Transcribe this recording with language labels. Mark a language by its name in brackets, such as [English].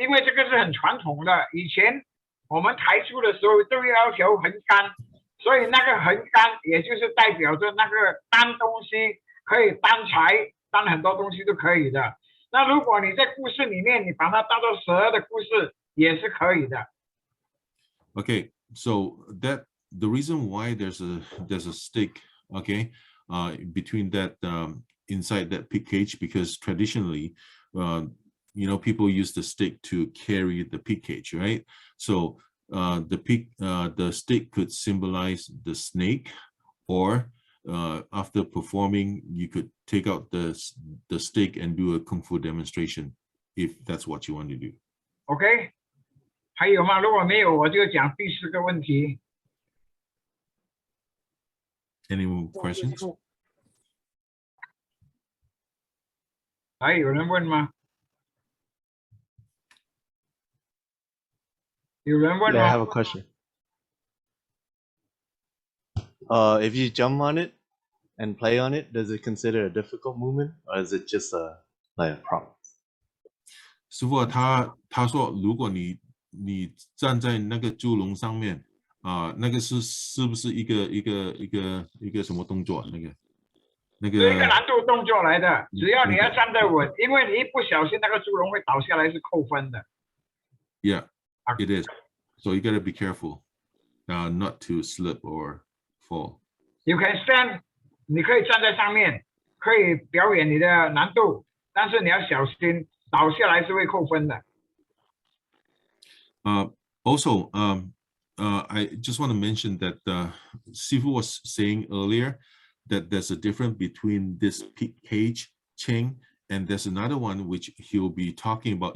[Chinese] 因为这个是很传统的，以前我们抬猪的时候都要求横杆，所以那个横杆也就是代表着那个担东西可以担财，担很多东西都可以的。那如果你在故事里面，你把它当做蛇的故事也是可以的。 [English] Okay, so that the reason why there's a stick, okay, between that inside that pig cage, because traditionally, people use the stick to carry the pig cage, right? So the stick could symbolize the snake, or after performing, you could take out the stick and do a kung fu demonstration, if that's what you want to do. [Chinese] OK， 还有吗？如果没有，我就讲第4个问题。 [English] Any more questions? [Chinese] 还有人问吗？有人问 [English] Yeah, [Chinese] 吗 [English] I have a question. If you jump on it and play on it, does it consider a difficult movement, or is it just like a prompt? [Chinese] 师傅他说，如果你站在那个猪笼上面那个是不是一个什么动作？那个是一个难度动作来的，只要你要站得稳，因为你一不小心那个猪笼会倒下来，是扣分的。 [English] Yeah, it is. So you gotta be careful, not to slip or fall. You can stand， [Chinese] 你可以站在上面，可以表演你的难度，但是你要小心，倒下来是会扣分的。 [English] Also, I just want to mention that Sifu was saying earlier that there's a difference between this pig cage chain and there's another one which he'll be talking about.